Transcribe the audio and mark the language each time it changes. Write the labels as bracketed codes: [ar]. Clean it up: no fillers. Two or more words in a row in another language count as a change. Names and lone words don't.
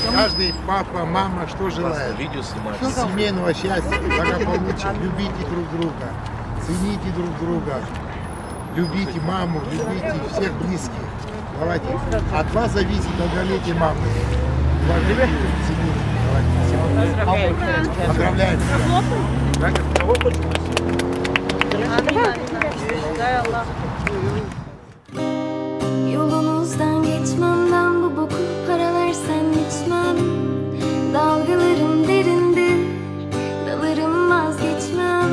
[ru] Каждый папа, мама, что желает? Семейного счастья, благополучия, любите друг друга, цените друг друга, любите маму, любите всех близких. Давайте. От вас зависит долголетие мамы. Уважайте, цените. Давайте. Поздравляем. [tr] Yolunuzdan geçmem ben bu boku para versen içmem. Dalgalarım derindir, dalarım vazgeçmem.